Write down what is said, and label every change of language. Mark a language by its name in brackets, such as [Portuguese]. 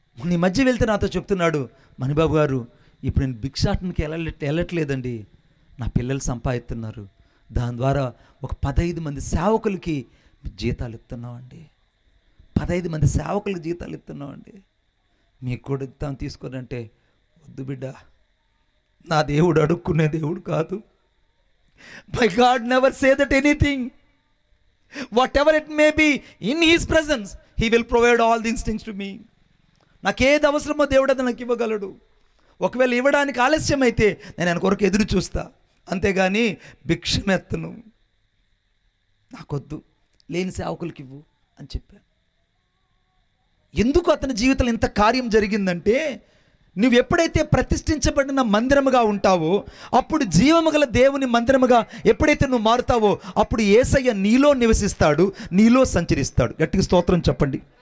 [Telugu] నీ మధ్య వెళ్తే నాతో చెప్తున్నాడు, మణిబాబు గారు ఇప్పుడు నేను భిక్షాటనకి వెళ్ళట్లేదండి, నా పిల్లలు సంపాదిస్తున్నారు, దాని ద్వారా ఒక 15 మంది సేవకులకి జీతాలు ఇస్తున్నామండి, 15 మంది సేవకులకి జీతాలు ఇస్తున్నామండి, మీకు కూడా ఇస్తాను తీసుకోనంటే, వద్దు బిడ్డ, నా దేవుడు అడుక్కునే దేవుడు కాదు. [English] My God never say that anything. Whatever it may be, in His presence, He will provide all these things to me. [Telugu] నాకేది అవసరమో దేవుడు అది నాకు ఇవ్వగలడు. ఒకవేళ ఇవ్వడానికి ఆలస్యం అయితే నేను ఆయన కొరకు ఎదురు చూస్తా, అంతేగాని భిక్షమెత్తను, నాకొద్దు, లేని సేవకులకి ఇవ్వు అని చెప్పాను. ఎందుకు అతని జీవితంలో ఇంత కార్యం జరిగిందంటే, నువ్వు ఎప్పుడైతే ప్రతిష్ఠించబడిన మందిరముగా ఉంటావో, అప్పుడు జీవము గల దేవుని మందిరముగా ఎప్పుడైతే నువ్వు మారుతావో, అప్పుడు యేసయ్య నీలో నివసిస్తాడు, నీలో సంచరిస్తాడు. గట్టిగా స్తోత్రం చెప్పండి.